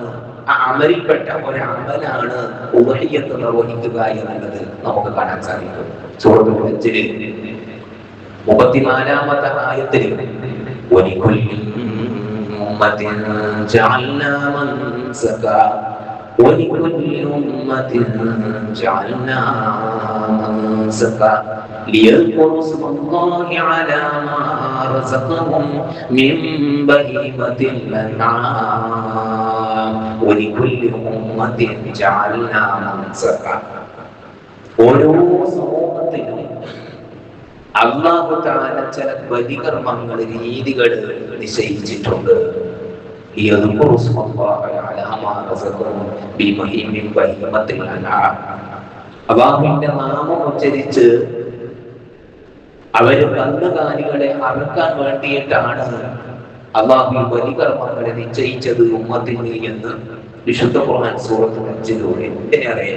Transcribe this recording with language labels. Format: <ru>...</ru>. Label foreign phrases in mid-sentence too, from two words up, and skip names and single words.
<ml>ആ അമലിൽപ്പെട്ട ഒരു അമലാണ് ഉദ്ഹിയ്യത്ത് നിർവഹിക്കുക എന്നുള്ളത് നമുക്ക് കാണാൻ സാധിക്കും. സൂറത്തുൽ ഹജ്ജിൽ 34ാമത്തെ ആയത്തിൽ</ml> <ar>ولكل أمة جعلنا منسكا ولكل أمة جعلنا منسكا ليذكروا اسم الله على ما رزقهم من بهيمة الأنعام ولكل أمة جعلنا منسكا.</ar> <ml>ഓരോ സമൂഹത്തിനും</ml> <ar>الله تعالى</ar> <ml>ചില ബലികർമ്മങ്ങൾ രീതികൾ നിശ്ചയിച്ചിട്ടുണ്ട്. അല്ലാഹുവിന്റെ നാമം ഉച്ചരിച്ച് അവര് കന്നുകാലികളെ അറുക്കാൻ വേണ്ടിയിട്ടാണ് അല്ലാഹു ബലികർമ്മങ്ങളെ നിശ്ചയിച്ചത് ഉമ്മത്തിന് എന്ന് വിശുദ്ധ ഖുർആൻ സൂറത്ത് 5-ലൂടെ അറിയാം.</ml>